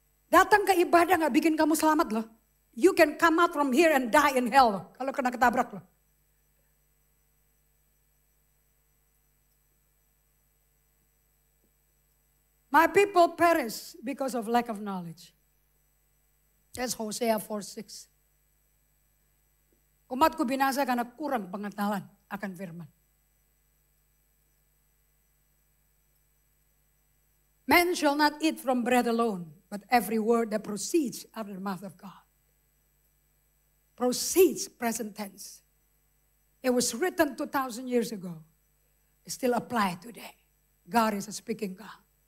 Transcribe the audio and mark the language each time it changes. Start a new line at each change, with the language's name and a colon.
Indonesian: Datang ke ibadah gak bikin kamu selamat loh.
English: You can come out from here and die in hell
Indonesian: loh, kalau kena ketabrak loh.
English: My people perish because of lack of knowledge. That's Hosea 4:6.
Indonesian: Umatku binasa karena kurang pengetahuan akan firman.
English: Man shall not eat from bread alone, but every word that proceeds out of the mouth of God. Proceeds, present tense. It was written 2,000 years ago. It still applied today. God is a speaking God.